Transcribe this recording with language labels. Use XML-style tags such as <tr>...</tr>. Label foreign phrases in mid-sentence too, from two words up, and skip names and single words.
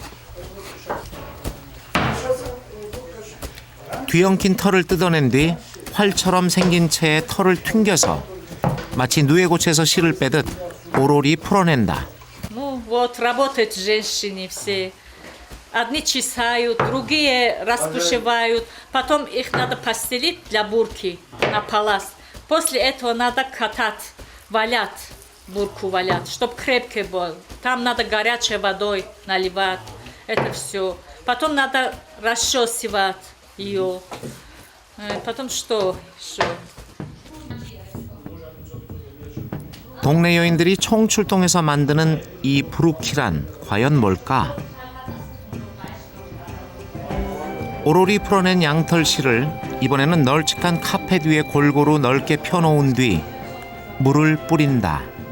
<ko>뒤엉킨 털을 뜯어낸 뒤 활처럼 생긴 채의 털을 튕겨서 마치 누에고체에서 실을 빼듯 오로리 풀어낸다.</ko> <ru>Ну вот, работают женщины все. Одни чесают, другие распушивают. Потом их надо постелить для бурки на палас. После этого надо катать, валять, бурку валять, чтобы крепкий был. Там надо горячей водой наливать. Это все. Потом надо расчесывать ее. Потом что еще?</ru> <ko>동네 여인들이 총출동해서 만드는 이 부르키란 과연 뭘까? 오로리 풀어낸 양털 실을 이번에는 널찍한 카펫 위에 골고루 넓게 펴놓은 뒤 물을 뿌린다.</ko>